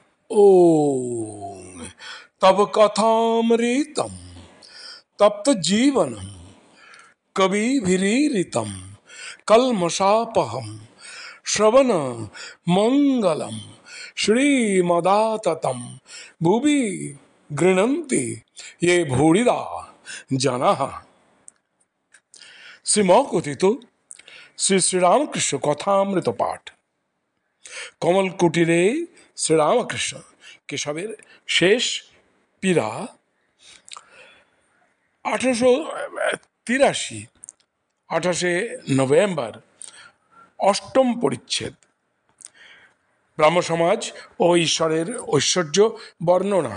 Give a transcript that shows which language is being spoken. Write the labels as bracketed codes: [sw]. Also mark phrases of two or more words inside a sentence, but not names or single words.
[sa] ओम तब कथामृतम तप्त जीवनम कविभिरीरितम कल्मषापहम श्रवण मंगलम श्रीमदाततम भुवि गृह्णन्ति ये भूरिदा जनाः। [bn] শ্রীমকথিত শ্রী শ্রীরামকৃষ্ণ কথামৃত পাঠ। কমল কুটীরে শ্রীরামকৃষ্ণ কেশবের শেষ পীড়া 1883 28 নভেম্বর অষ্টম পরিচ্ছেদ। ব্রাহ্ম সমাজ ও ঈশ্বরের ঐশ্বর্য বর্ণনা।